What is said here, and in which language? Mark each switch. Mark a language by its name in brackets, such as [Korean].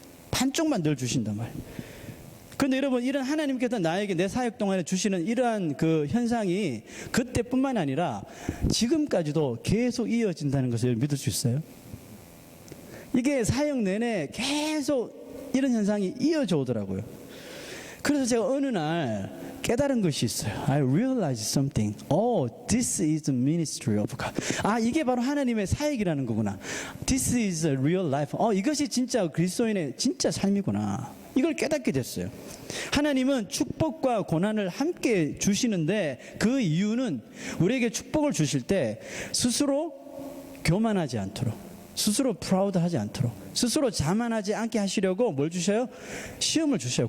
[Korean] 반쪽만 늘 주신단 말이에요. 그런데 여러분 이런 하나님께서 나에게 내 사역 동안에 주시는 이러한 그 현상이 그때뿐만 아니라 지금까지도 계속 이어진다는 것을 믿을 수 있어요. 이게 사역 내내 계속 이런 현상이 이어져 오더라고요. 그래서 제가 어느 날 깨달은 것이 있어요. [English] I realized something. Oh, this is the ministry of God. [Korean] 아, 이게 바로 하나님의 사역이라는 거구나. [English] This is a real life. [Korean] 이것이 진짜 그리스도인의 진짜 삶이구나. 이걸 깨닫게 됐어요. 하나님은 축복과 고난을 함께 주시는데 그 이유는 우리에게 축복을 주실 때 스스로 교만하지 않도록, 스스로 프라우드하지 않도록, 스스로 자만하지 않게 하시려고 뭘 주셔요? 시험을 주셔요.